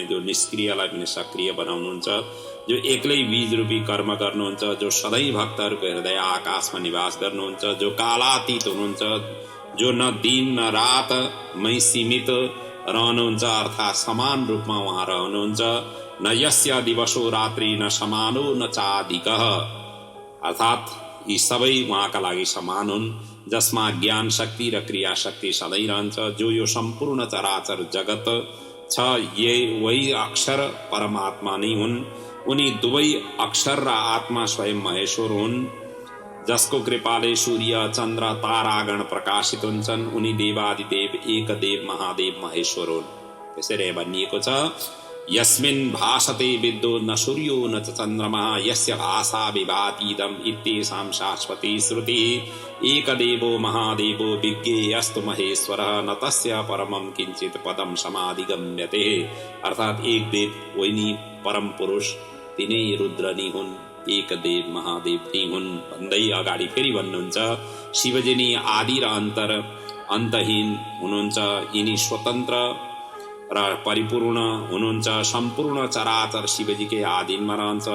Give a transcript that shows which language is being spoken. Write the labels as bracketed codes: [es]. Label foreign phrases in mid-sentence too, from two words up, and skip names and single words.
[ne] जो निष्क्रियलाई पनि सक्रिय बनाउनुहुन्छ, जो एक्लै बीज रूपी कर्म गर्नुहुन्छ, जो सधैँ भक्तहरूको हृदय आकाशमा निवास गर्नुहुन्छ, जो कालातीत हुनुहुन्छ, जो न दिन न रात मै सीमित रहनुहुन्छ अर्थात् समान रूपमा उहाँ रहनुहुन्छ। [sa] न यस्य दिवसो रात्रि न समानो न चाधिकः [ne] अर्थात् यी सबै उहाँका लागि समान हुन्, जसमा ज्ञान शक्ति र क्रिया शक्ति सधैँ रहन्छ। जो यो सम्पूर्ण चराचर जगत छ वही अक्षर परमात्मा नै हुन्। उनी दुवै अक्षर र आत्मा स्वयं महेश्वर हुन्, जसको कृपाले सूर्य, चन्द्र, तारागण प्रकाशित हुन्छन्। उनी देवादिदेव, एक देव, महादेव, महेश्वर हुन्। त्यसैले भनिएको छ [sa] यस्मिन् भासते विद्यो न सूर्यो न च चन्द्रमा यस्य भाषा विभातीदम् इत्येषां शाश्वती श्रुतिः एकदेवो महादेवो विज्ञेयस्तु महेश्वरः न तस्य परमं किञ्चित् पदं समाधिगम्यते। [ne] अर्थात् एक देव वही परम पुरुष तिनै रुद्र नि हुन्, एक देव महादेव नि हुन् भन्दै अगाडि फेरि भन्नुहुन्छ शिवजी नि आदि र अन्तहीन हुनुहुन्छ, यिनी स्वतन्त्र र परिपूर्ण हुनुहुन्छ, सम्पूर्ण चराचर शिवजीकै आधीनमा रहन्छ।